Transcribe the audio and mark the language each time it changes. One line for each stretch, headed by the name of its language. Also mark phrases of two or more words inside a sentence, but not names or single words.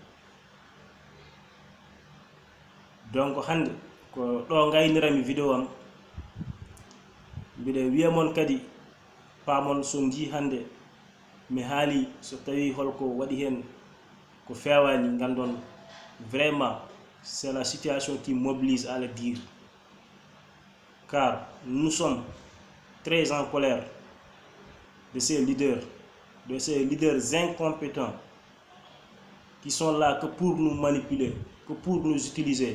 Fula: donc hande ko ɗo gaynirami vidéo am mbiɗa wiya mon kadi pamon so jii hande mi haali so tawi holko waɗi hen ko fewani gandon
French: vraiment c'est la situation qui mobilise à le dire car nous sommes très en colère de ces leaders incompétents qui sont là que pour nous manipuler, que pour nous utiliser.